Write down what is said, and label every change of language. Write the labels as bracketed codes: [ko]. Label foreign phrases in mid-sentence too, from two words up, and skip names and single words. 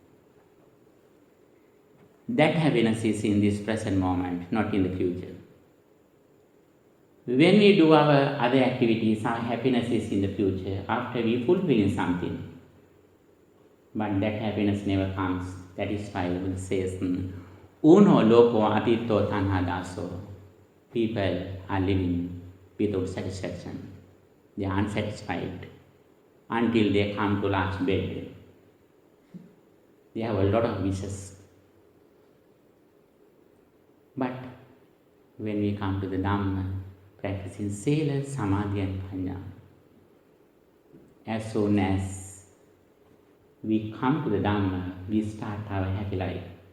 [en] That happiness is in this present moment, not in the future. When we do our other activities, our happiness is in the future, after we fulfill something. But that happiness never comes. That is why it says, [pi] Uno loko atito tanha daso. [en] People are living without satisfaction. They are unsatisfied until they come to last bed. They have a lot of wishes. But when we come to the Dhamma, practicing sila, samadhi and paññā, as soon as we come to the Dhamma, we start our happy life.